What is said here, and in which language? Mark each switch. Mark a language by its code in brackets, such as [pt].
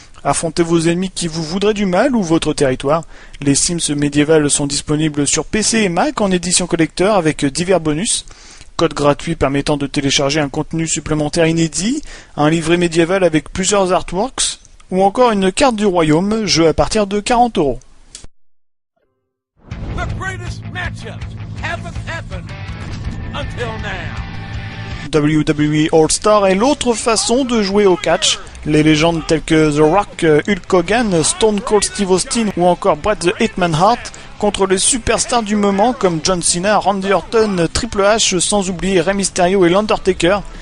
[fr] Affrontez vos ennemis qui vous voudraient du mal ou votre territoire. Les Sims Medieval sont disponibles sur PC et Mac en édition collector avec divers bonus. Code gratuit permettant de télécharger un contenu supplémentaire inédit, un livret médiéval avec plusieurs artworks, ou encore une carte du royaume, jeu à partir de 40€. [en] The greatest matchups haven't happened until now. [fr] WWE All-Star est l'autre façon de jouer au catch. Les légendes telles que The Rock, Hulk Hogan, Stone Cold Steve Austin ou encore Bret the Hitman Hart contre les superstars du moment comme John Cena, Randy Orton, Triple H, sans oublier Rey Mysterio et l'Undertaker.